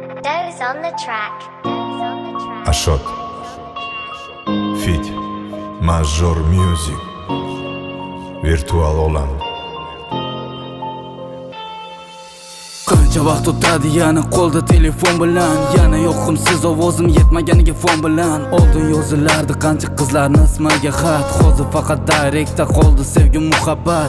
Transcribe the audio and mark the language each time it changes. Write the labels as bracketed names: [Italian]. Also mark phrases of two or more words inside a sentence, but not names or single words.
[English] Doze on the track. [Uzbek] Ashot Fit Major Music Virtual olam. Qancha vaqt o'tadi yana qo'lda telefon bilan, yana yo'qimsiz ovozim yetmaganiga fon bilan. Oldin yozilardi qancha qizlarni ismiga xat, hozir faqat direktda qoldi sevgi muhabbat.